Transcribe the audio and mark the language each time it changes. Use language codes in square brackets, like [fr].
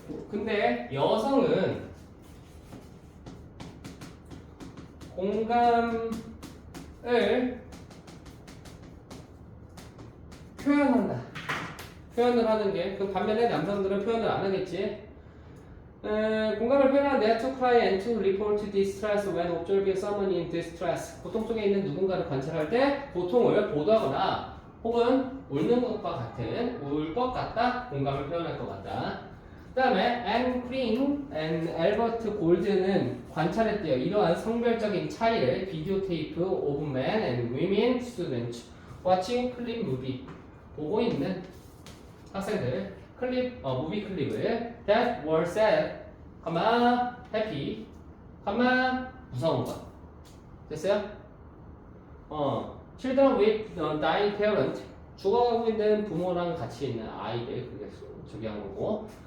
[ko] 근데 여성은 공감을 표현한다. 표현을 하는 게, 그 반면에 남성들은 표현을 안 하겠지. 공감을 표현하는데 [en] to cry and to report distress when observing someone in distress. [ko] 고통 속에 있는 누군가를 관찰할 때 고통을 보도하거나 혹은 울는 것과 같은, 울 것 같다, 공감을 표현할 것 같다. 그 다음에 [en] Anne Green and Albert Gould [ko] 는 관찰했대요. 이러한 성별적인 차이를 비디오 테이프 [en] of men and women students watching clip movie. [ko] 보고 있는 학생들 무비 클립을 [en] that were sad, happy, [ko] 무서운 것. 됐어요? [en] children with dying parent, [ko] 죽어가고 있는 부모랑 같이 있는 아이들, 그게 저기 한 거고.